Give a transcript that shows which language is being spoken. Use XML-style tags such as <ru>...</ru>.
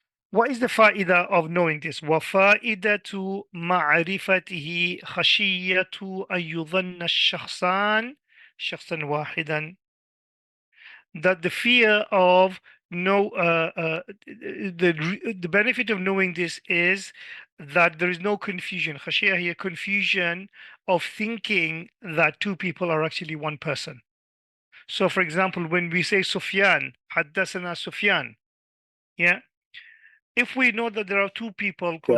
<en>What is the faida of knowing this?</en> <ar>وفائدة معرفته خشية أن يظن الشخصان شخصا واحدا.</ar> <en>That the fear of the benefit of knowing this is that there is no confusion. خشية here, confusion of thinking that two people are actually one person. So for example, when we say Sufyan, حدثنا Sufyan, yeah, if we know that there are two people called</en>